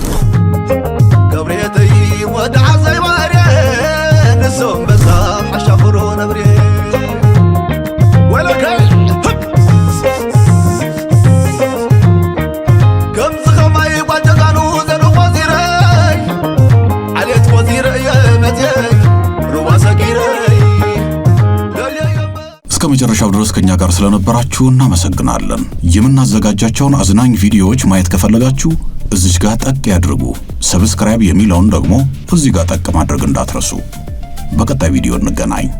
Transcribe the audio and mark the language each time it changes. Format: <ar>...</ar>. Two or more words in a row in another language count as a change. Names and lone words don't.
<ti>ገብሬተይ ወድዓ ዘይባርየ ንሶም በዛ ሓሻኽሮ ነብርየ ወለከ ከምዚ ኸማይ ጓጀጋኑ ዘሉ ቆዚረይ ዓልየት ቆዚረየ መትየይ ሩባ ሰጊረይ</ti> <am>እስከ መጨረሻው ድረስ ከኛ ጋር ስለነበራችሁ እናመሰግናለን። የምናዘጋጃቸውን አዝናኝ ቪዲዮዎች ማየት ከፈለጋችሁ እዚህ ጋር ጠቅ ያድርጉ። ሰብስክራይብ የሚለውን ደግሞ እዚህ ጋር ጠቅ ማድረግ እንዳትረሱ። በቀጣይ ቪዲዮ እንገናኝ።</am>